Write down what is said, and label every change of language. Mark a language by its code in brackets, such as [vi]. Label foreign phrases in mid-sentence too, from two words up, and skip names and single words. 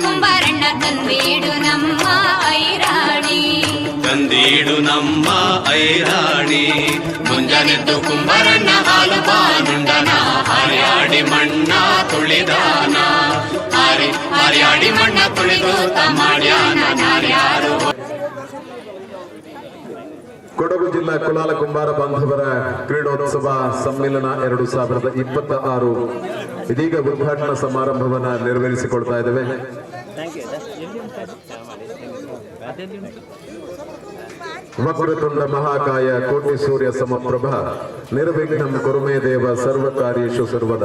[kn] ಕುಂಬಾರಣ್ಣ ತಂದೀಡು ನಮ್ಮ ಐರಾಣಿ. ಐರಾಣಿ ಮುಂಜಾನೆದ್ದು ಕುಂಬರಣ್ಣ ಹಾಲು ಬಾನುಂಡನ ಹಾರ್ಯಾಡಿ ಮಣ್ಣ ತುಳಿದಾನ ಹಾರ್ಯಾಡಿ ಮಣ್ಣ ತುಳಿದು ತಮ್ಮಾಡ್ಯಾನ ನಾರ್ಯಾರು. ಕೊಡಗು ಜಿಲ್ಲಾ ಕುಲಾಲ ಕುಂಬಾರ ಬಾಂಧವರ ಕ್ರೀಡೋತ್ಸವ ಸಮ್ಮೇಳನ 2026 ಇದೀಗ ಉದ್ಘಾಟನಾ ಸಮಾರಂಭವನ್ನು ನೆರವೇರಿಸಿಕೊಳ್ತಾ ಇದ್ದೇವೆ. [sa] ವಕ್ರತುಂಡ ಮಹಾಕಾಯ ಕೋಟಿ ಸೂರ್ಯ ಸಮಪ್ರಭ ನಿರ್ವಿಘ್ನಂ ಕುರುಮೇ ದೇವ ಸರ್ವಕಾರ್ಯೇಷು ಸರ್ವದ.